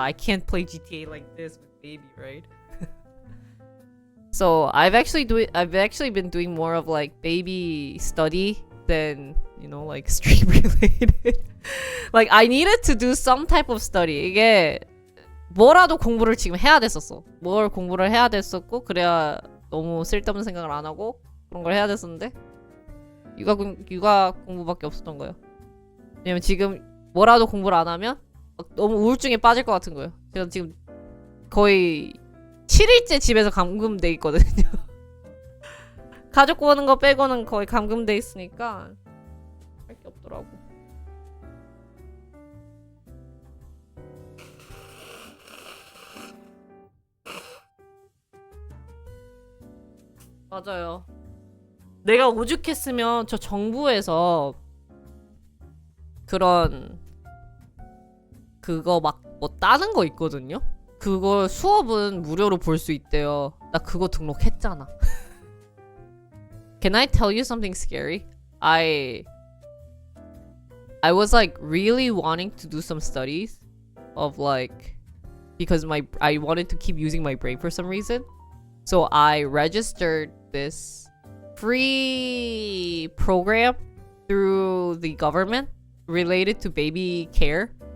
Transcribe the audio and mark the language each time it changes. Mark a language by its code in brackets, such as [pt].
[en] I can't play GTA like this with baby, right? So I've actually been doing more of like baby study than, you know, like stream related. Like I needed to do some type of study. [ko] 이게 뭐라도 공부를 지금 해야 됐었어. 뭘 공부를 해야 됐었고 그래야 너무 쓸데없는 생각을 안 하고 그런 걸 해야 됐었는데 육아 공부밖에 없었던 거예요. 왜냐면 지금 뭐라도 공부를 안 하면 너무 우울증에 빠질 것 같은 거예요. 제가 지금 거의 7일째 집에서 감금돼 있거든요. 가족 보는 거 빼고는 거의 감금돼 있으니까 할 게 없더라고. 맞아요. 내가 오죽했으면 저 정부에서 그런 그거 막 뭐 따는 거 있거든요. 그걸 수업은 무료로 볼 수 있대요. 나 그거 등록했잖아. [en] Can I tell you something scary? I was like really wanting to do some studies of like because I wanted to keep using my brain for some reason. So I registered this free program through the government related to baby care.